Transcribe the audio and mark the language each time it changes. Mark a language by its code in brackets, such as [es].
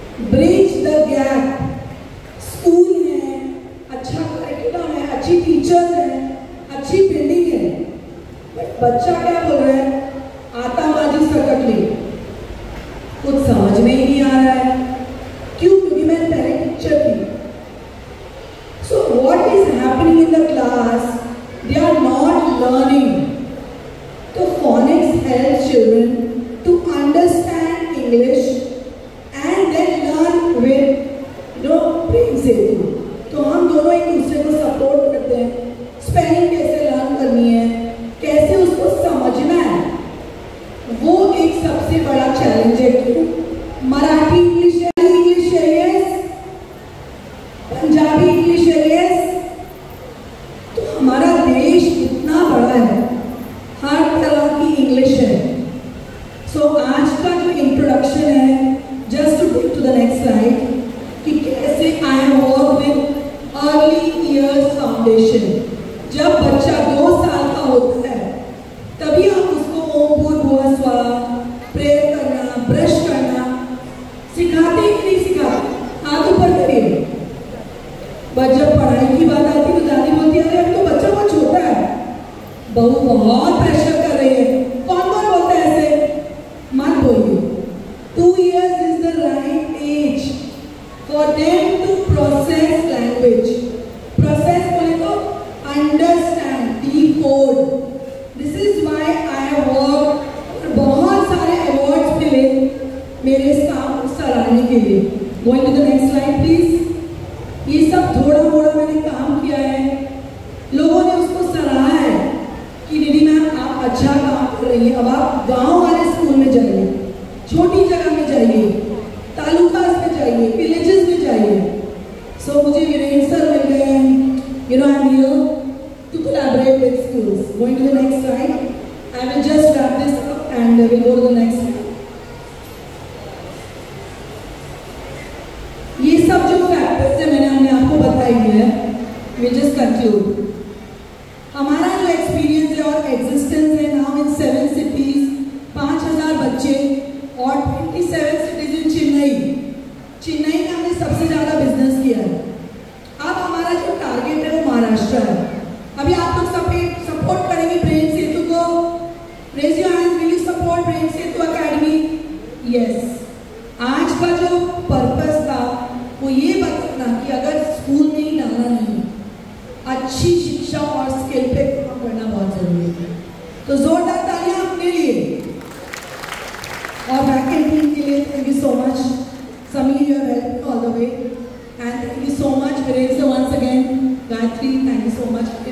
[hi] Bridge the gap. School है, अच्छा curriculum है, अच्छी टीचर्स है, अच्छी बिल्डिंग है, बच्चा क्या बोल रहा है, आतंकवादी सकटली, कुछ समझ में ही नहीं आ रहा है। क्यों? क्योंकि मैंने पहले टीचर थी। [en] So what is happening in the class? They are not learning. So phonics helps children to understand English and then learn with brain setu. [hi] तो हम दोनों एक दूसरे को सपोर्ट करते हैं। स्पेलिंग कैसे लर्न करनी है, कैसे उसको समझना है, वो एक सबसे बड़ा चैलेंज है। क्यों? मराठी इंग्लिश है, इंग्लिश है यस, पंजाबी इंग्लिश है यस। तो हमारा देश इतना बड़ा है, हर तरह की इंग्लिश है। सो आज का जो इंट्रोडक्शन है, [en] just to take to the next slide, [hi] कि कैसे [en] I work with early years foundation. [hi] जब बच्चा 2 साल का होता है तभी हम उसको ओम भूर्भुवः स्वः, प्रेयर करना, ब्रश करना सिखाते ही नहीं सिखाते? हाथ ऊपर करिए। बट जब पढ़ाई की बात आती है तो दादी बोलती है अरे अब तो बच्चा बहुत छोटा है, बहू बहुत प्रेशर कर रही है। कौन कौन बोलता है ऐसे? मत बोलिए। [en] 2 years is the right age for them to process language. Process [hi] बोले तो [en] understand, decode. This is why I have worked, [hi] बहुत सारे awards मिले मेरे इस काम को सराहने के लिए। [en] Going to the next slide please. [hi] ये सब थोड़ा मोड़ा मैंने काम किया है, लोगों ने उसको सराहा है कि दीदी मैम आप अच्छा काम कर रही है। अब आप गांव वाले स्कूल में जाइए, छोटी जगह में जाइए, तालुकास में जाइए, विलेजेस में जाइए। सो मुझे वीरेंद्र सर मिल गए हैं। [en] You know, I'm here to collaborate with schools. Going to the next slide. I will just wrap this up and we'll go to the next slide. [hi] ये सब जो फैक्टर्स है मैंने अपने आपको बताई है, [en] we'll just conclude. [hi] हमारा जो एक्सपीरियंस है और एग्जिस्टेंस है नाउ इन 7 cities, 5000 बच्चे और 27 cities इन चेन्नई। चेन्नई में हमने सबसे ज़्यादा बिजनेस किया है। अब हमारा जो टारगेट है वो महाराष्ट्र है। अभी आप लोग सपोर्ट करेंगे ब्रेन सेतु को? [en] Raise your hands, will you support brain Setu academy? Yes. [hi] आज का जो पर्पस था वो ये बताना कि अगर स्कूल में ही डालना नहीं, अच्छी शिक्षा और स्किल पे काम करना बहुत जरूरी है। तो जोरदार तालियां अपने लिए और बैकएंड टीम के लिए। [en] Thank you so much Sameer, you are helping all the way, and thank you so much Virendra once again. Gayatri, thank you so much.